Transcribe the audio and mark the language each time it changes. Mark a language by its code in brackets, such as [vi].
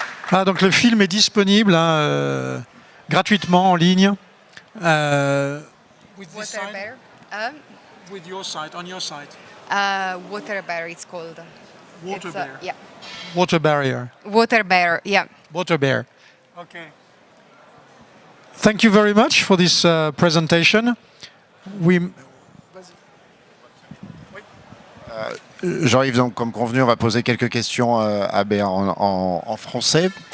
[fr] Ah, donc le film est disponible gratuitement en ligne. [en] With this site? Waterbear. With your site, on your site. Waterbear, it's called. Water bear. Yeah. Water barrier. Waterbear, yeah. Water bear. Okay. Thank you very much for this presentation. [fr] Jean-Yves, donc, comme convenu, on va poser quelques questions à Béa en français.